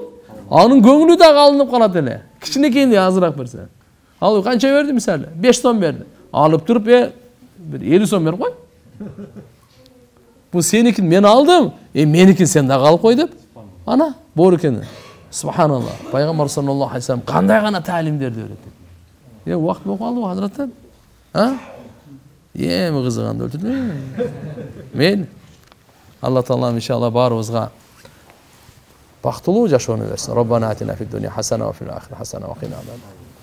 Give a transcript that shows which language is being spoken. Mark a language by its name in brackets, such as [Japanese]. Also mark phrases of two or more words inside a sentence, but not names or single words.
[Kyrgyz] Анын көңүлү да алынып калат эле. Кичинекейинди азыраак берсе. Ал канча берди мисалы? 5 сом берди. Алып туруп, 50 сом берип кой. Бул сеникин мен алдым, меникин сен да алып кой деп. Ана, боорукени. Субханалла. Пайгамбар [Arabic] صلى الله عليه وسلم [Kyrgyz] кандай гана таалимдерди берет. Убакыт болуп калдыбы, Хазраттар? Эми кызыганды өлтүрдү. Мен Алла таалам иншалла баарыбызга бактылуу жашоону берсин. [Arabic] ربنا آتنا في الدنيا حسنة وفي الآخرة حسنة وقنا عذاب النار.